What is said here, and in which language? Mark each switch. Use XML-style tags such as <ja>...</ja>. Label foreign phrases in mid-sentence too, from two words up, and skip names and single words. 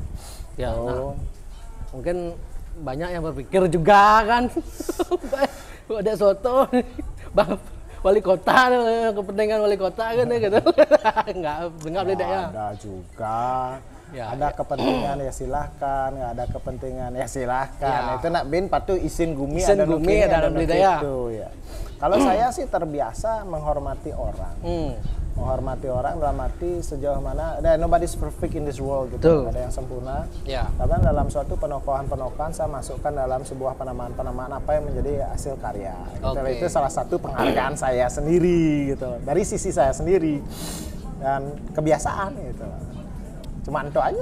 <id>Ya, nah, mungkin banyak yang berpikir juga kan, ada soto, wali kota, kepentingan wali kota kan gitu. Enggak beda ya. Ada juga. Ada kepentingan ya silahkan, nggak ada kepentingan ya silahkan.</id> <ban>Itu nak bin patu isin gumi</ban> <id>ada gitu ya. Kalau saya sih terbiasa menghormati orang. Menghormati orang dalam arti sejauh mana</id> <en>nobody's perfect in this world</en> <id>gitu. Nggak ada yang sempurna. Karena dalam suatu penokohan saya masukkan dalam sebuah penamaan apa yang menjadi hasil karya. Gitu. Itu salah satu penghargaan saya sendiri gitu. Dari sisi saya sendiri dan kebiasaan gitu. Cuma itu aja</id>